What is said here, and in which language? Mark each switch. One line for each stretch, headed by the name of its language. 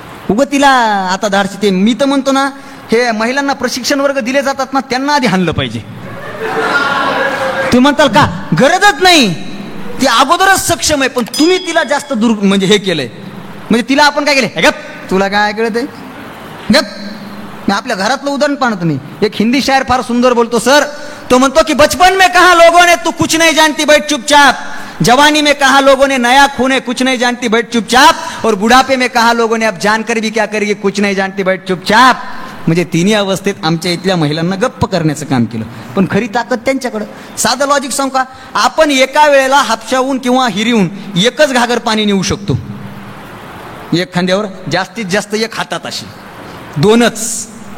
Marathi: उगं तिला आता धाडशी, ते मी तर म्हणतो ना, हे महिलांना प्रशिक्षण वर्ग दिले जातात ना, त्यांना आधी हाणलं पाहिजे. तुम्ही म्हणताल का गरजच नाही, ती अगोदरच सक्षम आहे, पण तुम्ही तिला जास्त दूर म्हणजे हे केलंय. म्हणजे तिला आपण काय केलंय, गप तुला काय कळत आहे, गप. मी आपल्या घरातलं उदाहरण पाहतो. तुम्ही एक हिंदी शायर फार सुंदर बोलतो सर. तो म्हणतो की
Hindi: बचपन में कहा लोगों ने तू कुछ नहीं जानती बैठ चुपचाप, जवानी में कहा लोगों ने नया खून है कुछ नहीं जानती बैठ चुपचाप, और बुढ़ापे में कहा लोगों ने अब जानकर भी क्या करेगी कुछ नहीं जानती बैठ चुपचाप.
Marathi: म्हणजे तिन्ही अवस्थेत आमच्या इथल्या महिलांना गप्प करण्याचं काम केलं, पण खरी ताकद त्यांच्याकडं. साधं लॉजिक सांगू का, आपण एका वेळेला हापशाहून किंवा हिरीहून एकच घागर पाणी नेऊ शकतो, एक खांद्यावर, जास्तीत जास्त एक हातात, अशी दोनच.